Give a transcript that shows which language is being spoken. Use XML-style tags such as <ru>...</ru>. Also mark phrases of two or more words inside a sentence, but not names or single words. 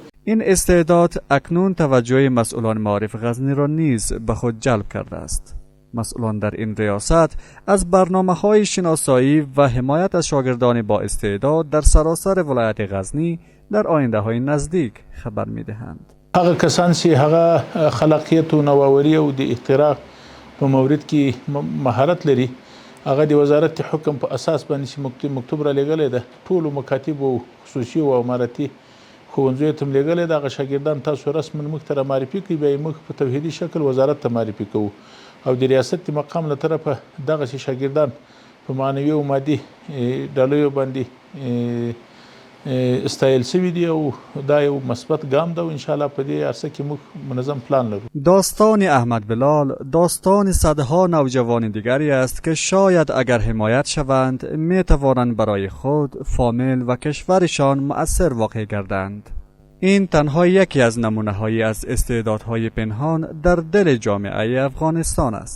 <fa>این استعداد اکنون توجه مسئولان معارف غزنی را نیز به خود جلب کرده است. مسئولان در این ریاست از برنامه‌های شناسایی و حمایت از شاگردان با استعداد در سراسر ولایت غزنی در آینده‌های نزدیک خبر می‌دهند.</fa> <ps>هغه کسان چې هغه خلاقیت او نوآوری او د اختراع په مورد کې مهارت لري، هغه د وزارت حکم په اساس باندې چې مکتوب را لګلې ده، ټول مکاتب او خصوصي او اماراتي ښوونځیو ته لګلې ده. هغه شاګردان تاسو رسما موږ ته معرفي کړئ، بیا موږ په توحیدي شکل وزارت ته معرفي کوو او د ریاست مقام له طرفه دغه شاګردان په معنوي او مادي ډالۍ باندې استایل سوي دي او دا یو مثبت ګام ده و انشاءالله په دې عرصه کې موږ منظم پلان لرو.</ps> <fa>داستان احمد بلال داستان صدها نوجوان دیگری است که شاید اگر حمایت شوند می توانند برای خود، فامیل و کشورشان مؤثر واقع گردند. این تنها یکی از نمونه‌هایی از استعدادهای پنهان در دل جامعه افغانستان است.</fa>